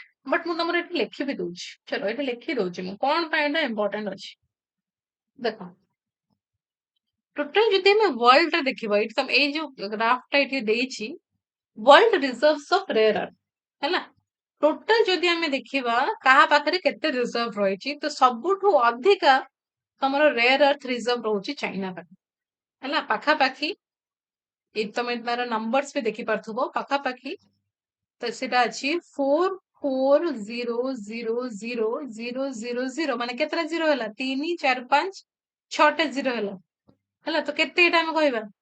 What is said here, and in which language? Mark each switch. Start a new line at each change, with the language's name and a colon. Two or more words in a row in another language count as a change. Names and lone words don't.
Odia: But ମୁଁ ତମର ଏଠି ଲେଖି ବି ଦଉଛି ଚलो ଏଠି ଲେଖି ଦଉଛି ମୁଁ କଣ ପାଇଁ ଏଟା important ଅଛି ଦେଖ ଟୋଟାଲ ଯଦି ଆମେ world ଟା ଦେଖିବା ଏଠି ତମ ଏଇ ଯୋଉ ଗ୍ରାଫ ଟା ଏଠି ଦେଇଛି
English: world reserves of rare earth
Odia: ହେଲା ଟୋଟାଲ ଯଦି ଆମେ ଦେଖିବା କାହା ପାଖରେ କେତେ ରିଜର୍ଭ ରହିଛି ତ ସବୁଠୁ ଅଧିକା ତମର
English: rare earth reserve
Odia: ରହୁଛି ଚାଇନା ପାଖରେ ହେଲା ପାଖାପାଖି ତମେ ତାର ନମ୍ବର୍ସ ବି ଦେଖିପାରୁଥିବ ପାଖାପାଖି ତ ସେଟା ଅଛି 4400000 ମାନେ କେତେଟା ଜିରୋ ହେଲା 3 4 5 6ଟା ଜିରୋ ହେଲା ତ କେତେ ଏଟା ଆମେ କହିବା